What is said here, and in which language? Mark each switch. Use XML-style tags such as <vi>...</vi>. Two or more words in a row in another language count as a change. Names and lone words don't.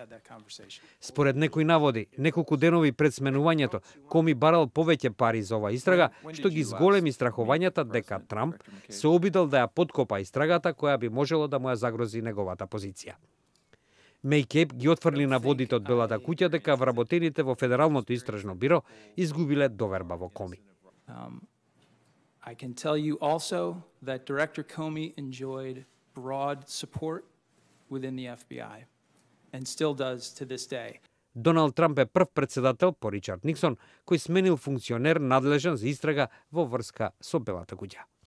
<mk>Според некои наводи, неколку денови пред сменувањето, Коми барал повеќе пари за оваа истрага, што ги зголеми страхувањата дека Трамп се обидел да ја подкопа истрагата која би можело да му ја загрози неговата позиција. Маккейб ги отфрли наводите од Белата куќа дека вработените во Федералното истражно биро изгубиле доверба во Коми.</mk> <en>I can tell you also that Director Comey enjoyed broad support within the FBI and still does to this day.</en> <mk>Доналд Трамп е прв председател по Ричард Никсон кој сменил функционер надлежен за истрага во врска со Белата куќа.</mk>